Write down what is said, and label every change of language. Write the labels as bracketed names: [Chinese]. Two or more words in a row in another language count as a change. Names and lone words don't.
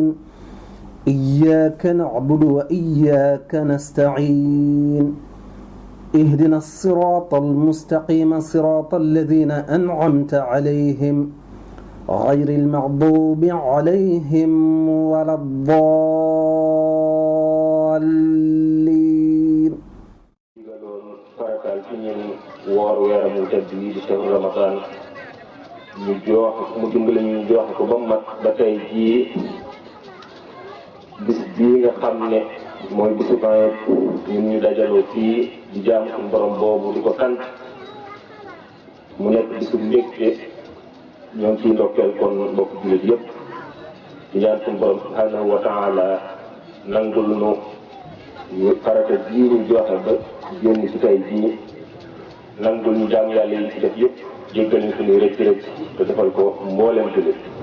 [Arabic] إياك نعبد وإياك نستعين. اهدنا الصراط المستقيم صراط الذين أنعمت عليهم غير المغضوب عليهم ولا الضالين. [Wolof] farataal ci ñun woor weeram wu tedd yi di [Arabic] شهر رمضان [Wolof] ñu jox mu dimbali ñu jox ko ba mat ba tey jii bis bii nga xam ne mooy bisu Aïd ñun ñu dajaloo fii di jaamu suñu borom boobu di ko sant mu nekk bisu mbégte ñoo ngi ciy ndokkeel kon mbokk jullit yëpp di ñaan suñu borom [Arabic] سبحانه وتعالى [Wolof] nangul nu farata jii ñu joxe ba génn ci tey jii nangul ñu jaam yàlla yi ci def yëpp jéggal ñu suñuy rëcc rëcc te defal ko mboolem jullit